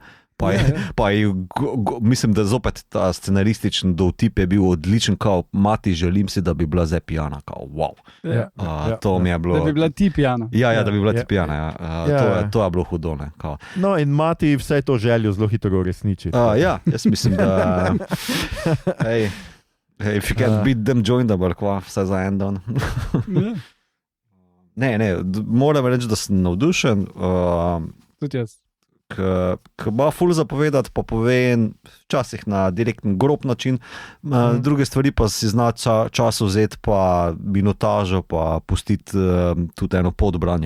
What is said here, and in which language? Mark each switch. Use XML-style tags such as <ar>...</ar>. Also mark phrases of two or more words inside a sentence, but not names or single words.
<sl>Pa je, mislim, da zopet ta scenaristični dovtip je bil odličen, kao, mati, želim si, da bi bila zdaj pijana, kao, wow. To mi je bilo... Da bi bila ti pijana. Ja, da bi bila ti pijana, to je bilo hudo, ne, kao. No, in mati vse to željo zelo hitro uresniči. Ja, jaz mislim, da...</sl> <en>Hey, if you can't beat them, join them,</en> <sl>kva, vse za en dan. Ne, moram reči, da sem navdušen. Tudi jaz. Ki ima ful zapovedati, pa povem včasih na direktni grob način, druge stvari pa si zna čas vzeti, pa minutažo, pa pustiti tudi eno podbranje.</sl>